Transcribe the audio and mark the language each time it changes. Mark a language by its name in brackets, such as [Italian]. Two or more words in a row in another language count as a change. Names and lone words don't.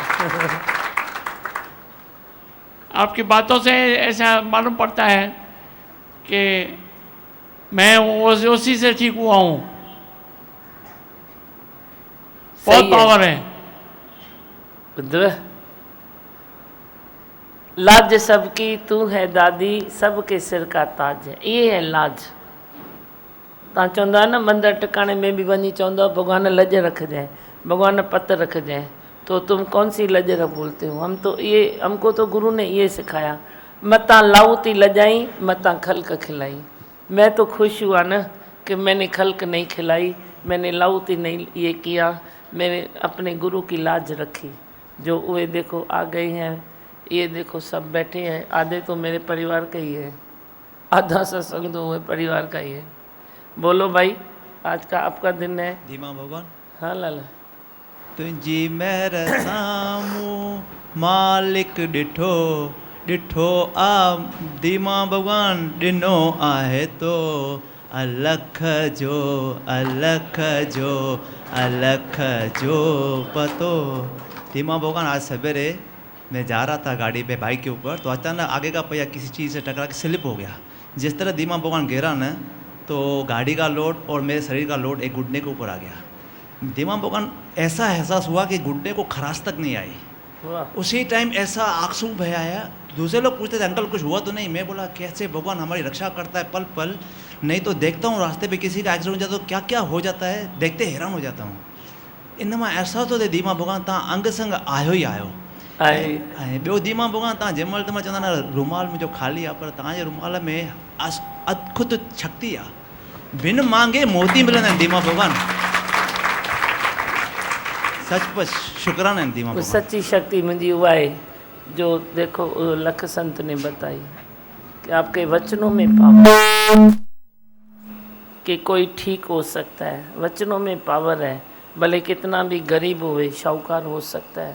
[Hindi] आपकी बातों से ऐसा मालूम पड़ता है कि मैं उसी से ठीक हुआ हूँ। बहुत पावर है। लाज सबकी तू है दादी, सबके सिर का ताज है। ये है लाज। [Sindhi] तव्हां चवंदा आहियो न मंदिर टिकाणे में भी वञी चवंदो भगवान लज रखजांइ, भगवान पत रखजांइ, [Hindi] तो तुम कौन सी लज बोलते हो? हम तो ये, हमको तो गुरु ने ये सिखाया, [Sindhi] मता लाऊती लजाई मता खल्क खिलाई। [Hindi] मैं तो खुश हुआ न कि मैंने खल्क नहीं खिलाई, मैंने लाऊती नहीं ये किया, मैंने अपने गुरु की लाज रखी। जो वे देखो आ गए हैं, ये देखो सब बैठे हैं, आधे तो मेरे परिवार के ही है, आधा सत्संग तो हुए परिवार का ही है। बोलो भाई, आज का आपका दिन है। धीमा भगवान। हाँ लाला। [Sindhi] तुझी मेहर सामू मालिक ॾिठो ॾिठो आ धीमा भगवान ॾिनो आहे तो अलख जो अलख जो अलख जो पतो। [Hindi] धीमा भगवान आज सवेरे मैं जा रहा था गाड़ी पे बाइक के ऊपर, तो अचानक आगे का पहिया किसी चीज़ से टकरा के स्लिप हो गया। जिस तरह धीमा भगवान गिरा न, तो गाड़ी का लोड और मेरे शरीर का लोड एक घुटने के ऊपर आ गया। धीमा भगवान ऐसा एहसास हुआ कि घुटने को खराश तक नहीं आई। उसी टाइम ऐसा आंसू बह आया। दूसरे लोग पूछते थे अंकल कुछ हुआ तो नहीं? मैं बोला कैसे भगवान हमारी रक्षा करता है पल पल। नहीं तो देखता हूँ रास्ते पे किसी का एक्सीडेंट हो जाता तो क्या क्या हो जाता है, देखते हैरान हो जाता हूँ। इनमें एहसास तो थे [Sindhi] धीमा भगवान तव्हां अंग संग आयो ही आयो। ॿियो धीमा भगवान तव्हां जंहिंमहिल तव्हां चवंदा न रुमाल मुंहिंजो ख़ाली आहे, पर तव्हांजे रुमाल में अद्भुत शक्ति आहे। बिन मांगे मोती मिलंदा आहिनि धीमा भगवान। सचपच शुक्राना आहिनि धीमा भगवान। [Hindi] सच्ची शक्ति मुझी हुआ है जो देखो लख संत ने बताई कि आपके वचनों में पावर, कि कोई ठीक हो सकता है। वचनों में पावर है, भले कितना भी गरीब हो शाहूकार हो सकता है।